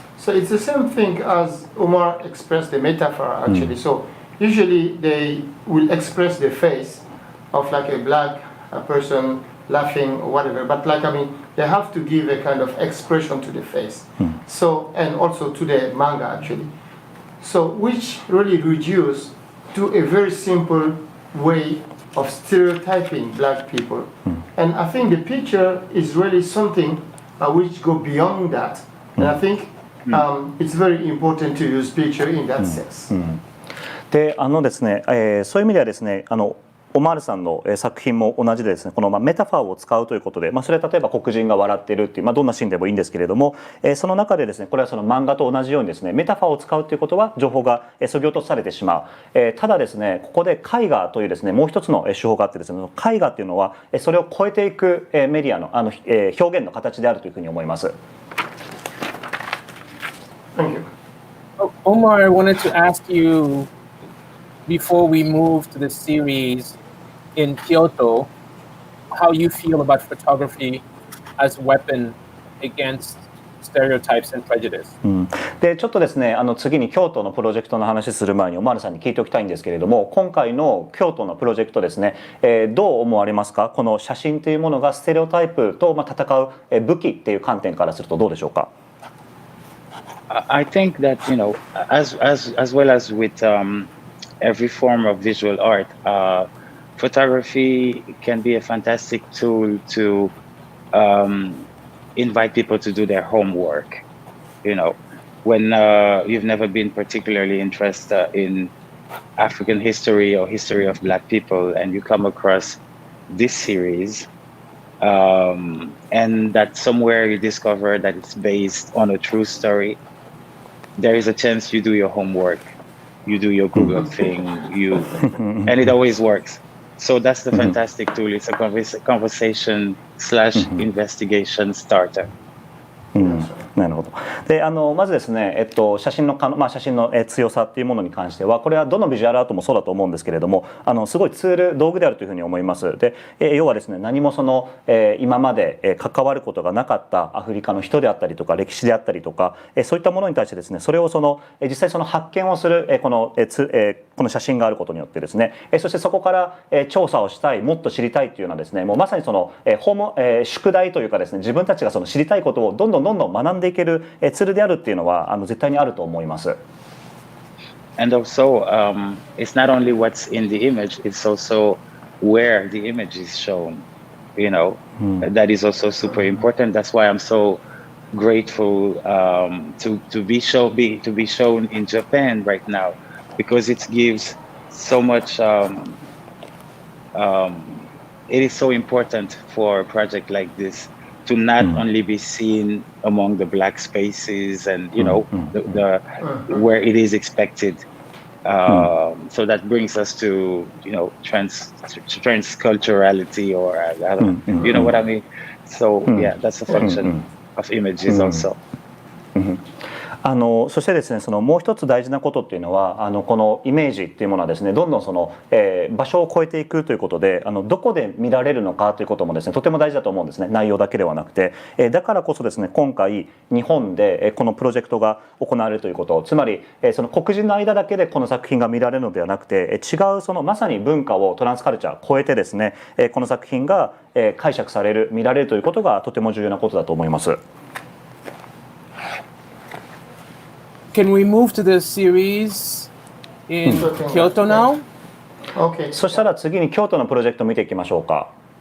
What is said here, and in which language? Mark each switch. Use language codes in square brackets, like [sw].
[en] So it's the same thing as Omar expressed the metaphor actually. So.Usually they will express the face of like a black person laughing or whatever, but like I mean they have to give a kind of expression to the face. So and also to the manga actually. So which really reduce to a very simple way of stereotyping Black people. And I think the picture is really something which go beyond that. And I think it's very important to use picture in that sense. [ja] でですねそういう意味ではですねオマールさんの作品も同じでですね、このメタファーを使うということで、それは例えば黒人が笑っているっていう、どんなシーンでもいいんですけれども、その中でですねこれはその漫画と同じようにですねメタファーを使うということは情報が削ぎ落とされてしまう。ただですねここで絵画というですねもう一つの手法があってですね、絵画っていうのはそれを超えていくメディアの表現の形であるというふうに思います。 [en] Thank you. Omar, I wanted to ask you before we move to the series in Kyoto, how you feel about photography as a weapon against stereotypes and prejudice. [ja] でちょっとですね次に京都のプロジェクトの話する前にオマールさんに聞いておきたいんですけれども、今回の京都のプロジェクトですね、どう思われますか？この写真というものがステレオタイプと戦う武器っていう観点からするとどうでしょうか [en] ？I think that as well as with every form of visual art, photography can be a fantastic tool to invite people to do their homework. When you've never been particularly interested in African history or history of Black people, and you come across this series, and that somewhere you discover that it's based on a true story, there is a chance you do your homework, you do your Google thing, and it always works. So that's the fantastic tool. It's a conversation / investigation starter. [ja] なるほど。で、まずですね、写真の写真の強さっていうものに関しては、これはどのビジュアルアートもそうだと思うんですけれども、すごいツール、道具であるというふうに思います。で、要はですね、何もその、今まで関わることがなかったアフリカの人であったりとか、歴史であったりとか、そういったものに対してですね、それを実際その発見をする、この写真があることによってですね、そしてそこから調査をしたい、もっと知りたいっていうようなですね、もうまさにその宿題というかですね、自分たちがその知りたいことをどんどん学んでいけるツールであるっていうのは絶対にあると思います。 [en] And also, it's not only what's in the image; it's also where the image is shown. You know, that is also super important. That's why I'm so grateful to be shown in Japan right now, because it gives so much. It is so important for a project like this to not only be seen among the black spaces and the where it is expected. So that brings us to transculturality, or I don't know, you know what I mean. So yeah, that's a function of images also. [ja] そしてですね、そのもう一つ大事なことっていうのはこのイメージっていうものはですね、どんどんその、場所を超えていくということでどこで見られるのかということもですね、とても大事だと思うんですね。内容だけではなくて、だからこそですね、今回日本でこのプロジェクトが行われるということ、つまりその黒人の間だけでこの作品が見られるのではなくて、違うそのまさに文化をトランスカルチャー超えてですね、この作品が解釈される、見られるということがとても重要なことだと思います。 [en] Can we move to the series in Kyoto now? Okay. [ja] そしたら次に京都のプロジェクトを見ていきましょうか。